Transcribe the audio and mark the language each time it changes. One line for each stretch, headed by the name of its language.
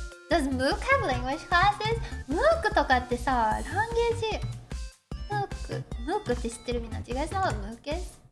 English: Does Mook have language classes?
Japanese: Mook とかってさ、ランゲージ。 Mook って知ってるみんな。
English: Do you guys know what Mook is?